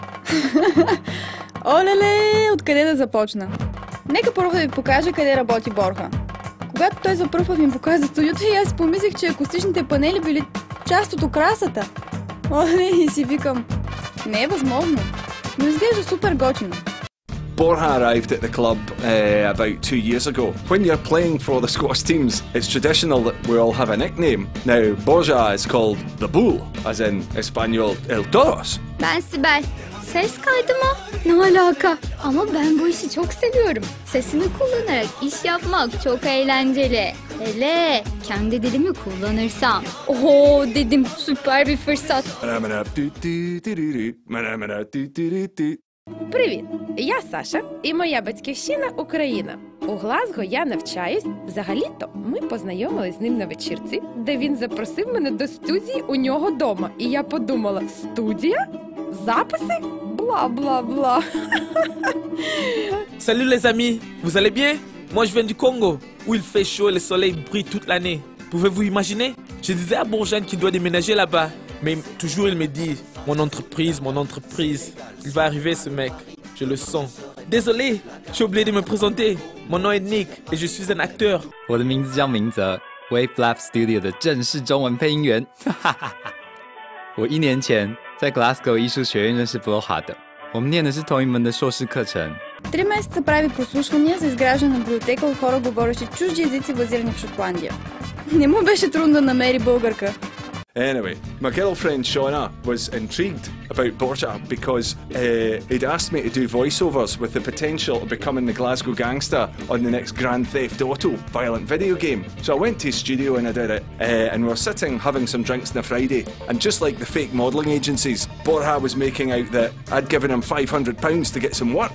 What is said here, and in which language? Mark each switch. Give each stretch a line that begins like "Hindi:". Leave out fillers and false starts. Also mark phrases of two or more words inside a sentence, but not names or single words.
Bulgarian: Олеле, откъде да започна? Нека първо да ви покажа къде работи Борха. Когато той за първ път ми показа студиото и аз помислих, че акустичните панели били част от украсата. Оле, и си викам, не е възможно, но изглежда супер готино.
English: Borja arrived at the club about 2 years ago. When you're playing for the Scottish teams, it's traditional that we all have a nickname. Now, Borja is called the Bull, as in
Spanish: Espanol El Toros.
Turkish: Ben Sibel. Ses kaydı mı? Ne alaka? Ama ben bu işi çok seviyorum. Sesimi kullanarak iş yapmak çok eğlenceli. Hele kendi dilimi kullanırsam. Oho dedim, süper bir fırsat.
Ukrainian: Привіт! Я Саша і моя батьківщина – Україна. У Глазго я навчаюсь. Взагалі-то ми познайомились з ним на вечірці, де він запросив мене до студії у нього дома. І я подумала, студія? Записи? Бла-бла-бла.
French: Salut les amis, vous allez bien? Moi je viens du Congo, où il fait chaud et le soleil brille toute l'année. Pouvez-vous imaginer? Je disais à Bourjane qu'il doit déménager là-bas, mais toujours il me dit mon entreprise, il va arriver ce mec, je le sens. Désolé, j'ai oublié de me présenter, mon nom est Nick et je suis un acteur.
Chinese: 我的名字叫明泽 ，Wave Lab Studio 的正式中文配音员。我1年前在 Glasgow 艺术学院认识 Borja 的，我们念的是同一门的硕士課程。
Bulgarian: 3 месеца прави прослушвания за изграждане на библиотека от хора, говорещи чужди езици, базирани в Шотландия. Не му беше трудно да намери българка.
English: Anyway, my girlfriend Shauna was intrigued about Borja because he'd asked me to do voiceovers with the potential of becoming the Glasgow gangster on the next Grand Theft Auto violent video game. So I went to his studio and I did it, and we were sitting having some drinks on a Friday, and just like the fake modelling agencies, Borja was making out that I'd given him £500 to get some work.